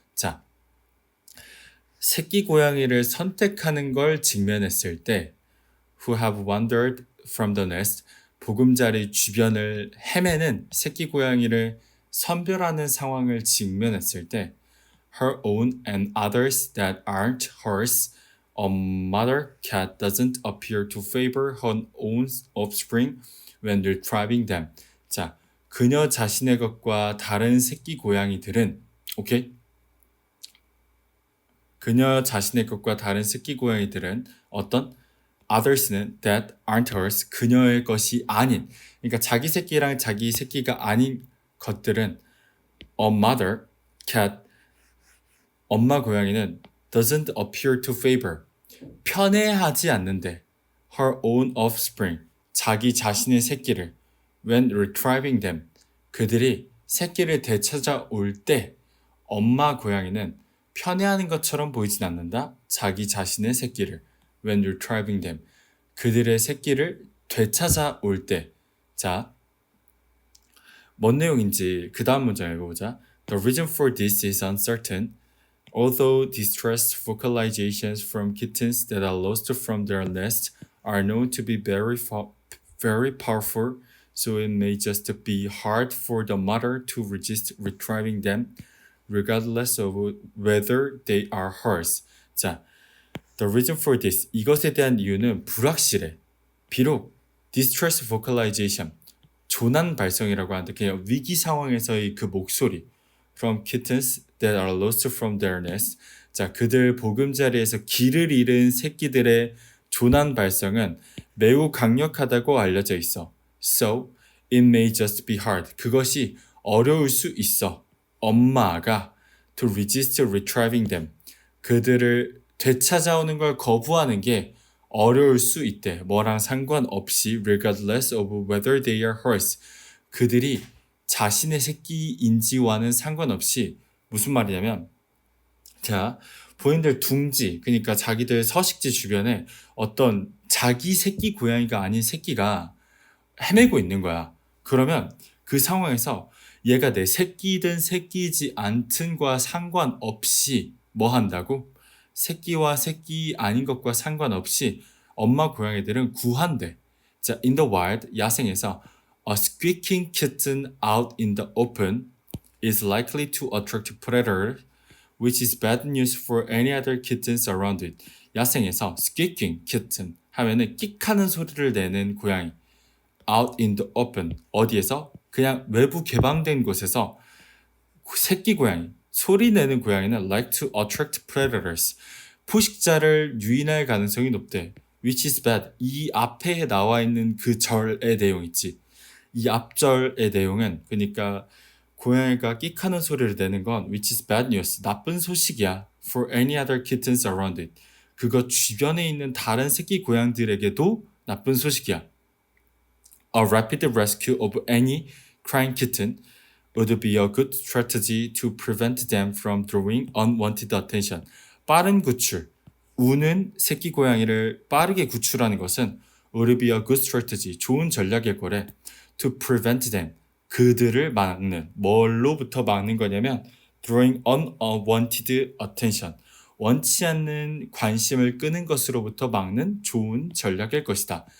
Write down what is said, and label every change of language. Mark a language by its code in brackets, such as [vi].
[ko] 자, 새끼 고양이를 선택하는 걸 직면했을 때 [en] who have wandered from the nest, [ko] 보금자리 주변을 헤매는 새끼 고양이를 선별하는 상황을 직면했을 때 [en] her own and others that aren't hers, a mother cat doesn't appear to favor her own offspring when retrieving them. [ko] 자, 그녀 자신의 것과 다른 새끼 고양이들은 오케이? 그녀 자신의 것과 다른 새끼 고양이들은 어떤 others는 [en] that aren't hers [ko] 그녀의 것이 아닌 그러니까 자기 새끼랑 자기 새끼가 아닌 것들은 [en] a mother cat [ko] 엄마 고양이는 [en] doesn't appear to favor [ko] 편애하지 않는데 [en] her own offspring [ko] 자기 자신의 새끼를 [en] when retrieving them [ko] 그들이 새끼를 되찾아올 때 엄마 고양이는 편애하는 것처럼 보이진 않는다. 자기 자신의 새끼를 [en] when retrieving them [ko] 그들의 새끼를 되찾아올 때. 자, 뭔 내용인지 그 다음 문장 읽어보자. [en] The reason for this is uncertain. Although distress vocalizations from kittens that are lost from their nest are known to be very powerful, so it may just be hard for the mother to resist retrieving them, regardless of whether they are hers. [ko] 자, [en] the reason for this, [ko] 이것에 대한 이유는 불확실해. 비록 distress vocalization, 조난 발성이라고 하는데 그냥 위기 상황에서의 그 목소리 [en] from kittens that are lost from their nest. [ko] 자, 그들 보금자리에서 길을 잃은 새끼들의 조난 발성은 매우 강력하다고 알려져 있어. [en] So, it may just be hard. [ko] 그것이 어려울 수 있어. 엄마가 [en] to resist retrieving them. [ko] 그들을 되찾아오는 걸 거부하는 게 어려울 수 있대. 뭐랑 상관없이 [en] regardless of whether they are hers. [ko] 그들이 자신의 새끼인지와는 상관없이 무슨 말이냐면 자, 본인들 둥지 그러니까 자기들 서식지 주변에 어떤 자기 새끼 고양이가 아닌 새끼가 헤매고 있는 거야. 그러면 그 상황에서 얘가 내 새끼든 새끼지 않든과 상관없이 뭐 한다고? 새끼와 새끼 아닌 것과 상관없이 엄마 고양이들은 구한대. [en] 자, in the wild, [ko] 야생에서 [en] a squeaking kitten out in the open is likely to attract predators, which is bad news for any other kittens around it. [ko] 야생에서 [en] squeaking kitten [ko] 하면은 끽하는 소리를 내는 고양이. [en] out in the open [ko] 어디에서? 그냥 외부 개방된 곳에서 새끼 고양이 소리 내는 고양이는 [en] like to attract predators [ko] 포식자를 유인할 가능성이 높대. [en] which is bad [ko] 이 앞에 나와 있는 그 절의 내용 있지. 이 앞절의 내용은 그러니까 고양이가 끽하는 소리를 내는 건 [en] which is bad news [ko] 나쁜 소식이야 [en] for any other kittens around it [ko] 그거 주변에 있는 다른 새끼 고양들에게도 나쁜 소식이야. [en] A rapid rescue of any crying kitten would be a good strategy to prevent them from drawing unwanted attention. [ko] 빠른 구출, 우는 새끼 고양이를 빠르게 구출하는 것은 [en] would be a good strategy, [ko] 좋은 전략일 거래. [en] To prevent them, [ko] 그들을 막는, 뭘로부터 막는 거냐면 [en] drawing unwanted attention, [ko] 원치 않는 관심을 끄는 것으로부터 막는 좋은 전략일 것이다.